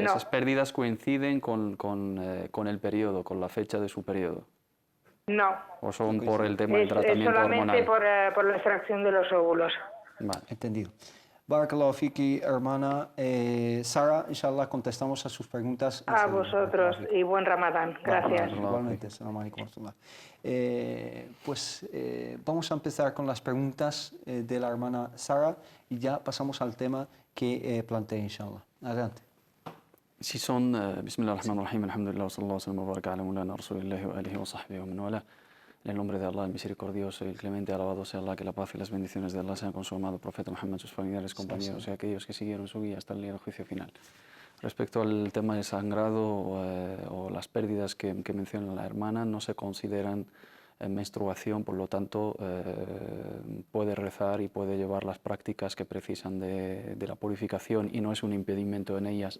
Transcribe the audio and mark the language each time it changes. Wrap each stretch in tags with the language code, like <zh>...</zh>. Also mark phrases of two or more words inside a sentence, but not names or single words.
<es>esas pérdidas coinciden con el periodo, con la fecha de su periodo. No. ¿O son por el tema del Es tratamiento solamente hormonal? por la extracción de los óvulos. Vale. Entendido.</es> <ar>بارك الله فيك,</ar> <es>hermana Sara. Inshallah contestamos a sus preguntas. A vosotros y buen Ramadán. Gracias. Igualmente.</es> <ar>السلام عليكم ورحمة الله.</ar> <es>Vamos a empezar con las preguntas de la hermana Sara y ya pasamos al tema que planteé, inshallah. Adelante. Si son,</es> <ar>بسم الله الرحمن الرحيم، الحمد لله, صلى الله عليه وبارك على مولانا رسول الله وآله وصحبه ومن والاه.</ar> <es>En el nombre de Allah, el misericordioso y el clemente, alabado sea Allah, que la paz y las bendiciones de Allah sean con su amado profeta Muhammad, sus familiares, compañeros y aquellos que siguieron su guía hasta el día del juicio final. Respecto al tema del sangrado o las pérdidas que menciona la hermana, no se consideran menstruación, por lo tanto puede rezar y puede llevar las prácticas que precisan de la purificación, y no es un impedimento en ellas.</es>